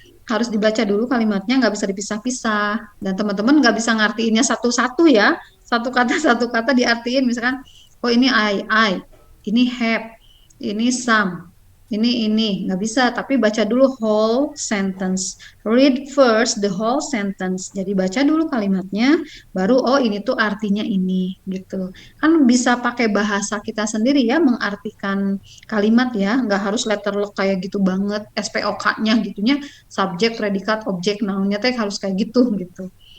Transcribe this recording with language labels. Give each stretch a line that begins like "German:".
Indonesian: Harus dibaca dulu kalimatnya, nggak bisa dipisah-pisah. Dan teman-teman nggak bisa ngartiinnya satu-satu ya. Satu kata diartiin. Misalkan, oh ini I, ini have, ini some, ini nggak bisa, tapi baca dulu
English: whole sentence. Read first the whole sentence.
Indonesian: Jadi baca dulu kalimatnya, baru oh ini tuh artinya ini gitu. Kan bisa pakai bahasa kita sendiri ya mengartikan kalimat ya, nggak harus letterlock kayak gitu banget, SPOK-nya gitunya, subjek, predikat, objek, noun-nya teh harus kayak gitu gitu.